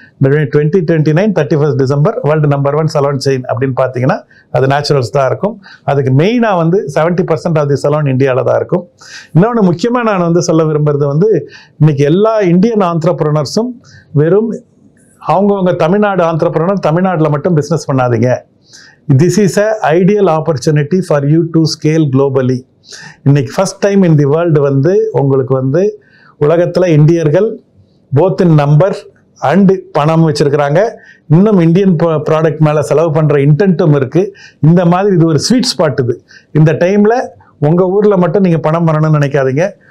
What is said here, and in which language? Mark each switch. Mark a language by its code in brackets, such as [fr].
[ta] நான் 2029 31 December world number 1 salon chain அப்படின்னு பார்த்தீங்கன்னா அது நேச்சுரல்ஸ் தான் இருக்கும். அதுக்கு மெயினாக வந்து 70% [en] of the saloon [ta] இந்தியாவில் தான் இருக்கும். இன்னொன்று முக்கியமாக நான் வந்து சொல்ல விரும்புறது வந்து, இன்னைக்கு எல்லா இந்தியன் ஆண்டர்பிரனர்ஸும் வெறும் அவங்கவுங்க தமிழ்நாடு ஆண்டர்பிரனர் தமிழ்நாட்டில் மட்டும் பிஸ்னஸ் பண்ணாதீங்க. [en] This is an ideal opportunity for you to scale globally. [ta] இன்னைக்கு [en] first time in the world [ta] வந்து உங்களுக்கு வந்து உலகத்தில் இந்தியர்கள் [en] both in number and [ta] பணம் வச்சுருக்கிறாங்க. இன்னும் இந்தியன் ப்ராடக்ட் மேலே செலவு பண்ணுற இன்டென்ட்டும் இருக்குது. இந்த மாதிரி இது ஒரு ஸ்வீட் ஸ்பாட். இது இந்த டைமில் உங்கள் ஊரில் மட்டும் நீங்கள் பணம் பண்ணணும்னு நினைக்காதீங்க.